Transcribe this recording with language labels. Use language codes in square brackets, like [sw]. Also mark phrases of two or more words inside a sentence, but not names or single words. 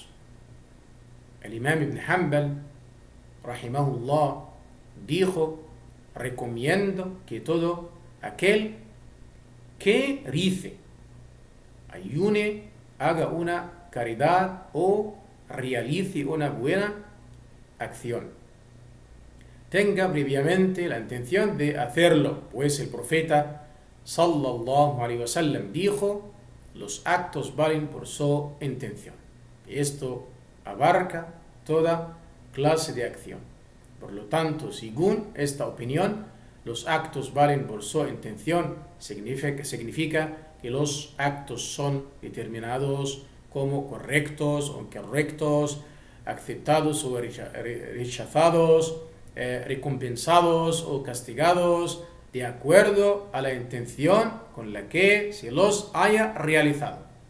[es] El imam Ibn Hanbal, rahimahullah, dijo: recomiendo que todo aquel que rice, ayune, haga una caridad o realice una buena acción, tenga previamente la intención de hacerlo, pues el profeta [ar] صلى الله عليه وسلم [es] dijo: los actos valen por su intención. Y esto abarca toda clase de acción. Por lo tanto, según esta opinión, los actos valen por su intención. Significa que los actos son determinados como correctos o incorrectos, aceptados o rechazados, recompensados o castigados, de acuerdo a la intención con la que se los haya realizado.